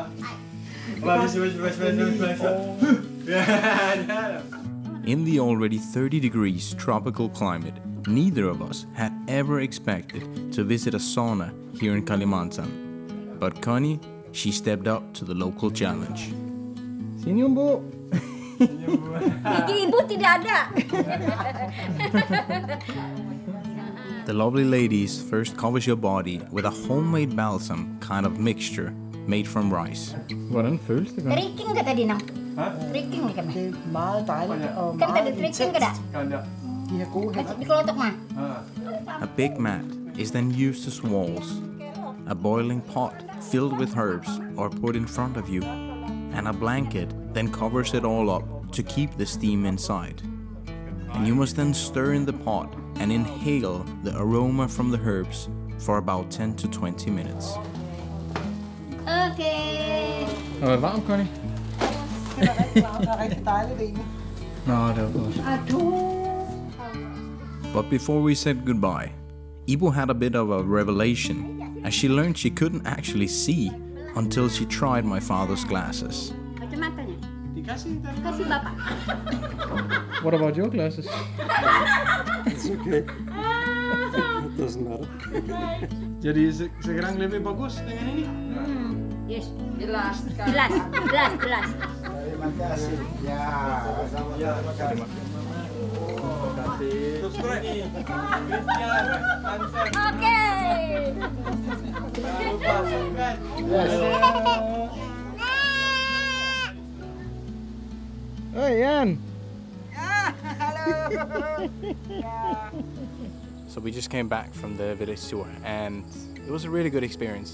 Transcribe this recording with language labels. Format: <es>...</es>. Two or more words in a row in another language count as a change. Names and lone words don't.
<en>In the already 30 degrees tropical climate, neither of us had ever expected to visit a sauna here in Kalimantan. But Connie, she stepped up to the local challenge.</en> <id>Senyum, Bu. Gigi ibu tidak ada.</id> <en>The lovely ladies first covers your body with a homemade balsam kind of mixture made from rice.</en> <da>Hvordan føles det?</da> <bjn>Tricking ka tadi, Nang? Tricking ka ba?</bjn> <da>Meget dejligt og</da> <bjn>Kan tadi tricking ka da?</bjn> <da>De har gode hænder.</da> <bjn>Di Klotok mah.</bjn> <en>A big mat is then used as walls. A boiling pot filled with herbs are put in front of you, and a blanket then covers it all up to keep the steam inside. And you must then stir in the pot and inhale the aroma from the herbs for about 10 to 20 minutes. Okay.</en> <da>Er det varmt, Connie? Det er rigtig dejligt egentlig. Nå, det var godt.</da> <en>But before we said goodbye, Ibu had a bit of a revelation, as she learned she couldn't actually see until she tried my father's glasses.</en> <id>Kacamatanya. Kasih bapak.</id> <en>What about your glasses? It's okay. It doesn't matter.</en> <id>Jadi sekarang lebih bagus dengan ini? Yes. Jelas. Terima kasih. Ya, sama-sama. Terima kasih. Kristian, Hansen.</id> <en>Okay. Hey, Ian. So we just came back from the village tour, and it was a really good experience.</en>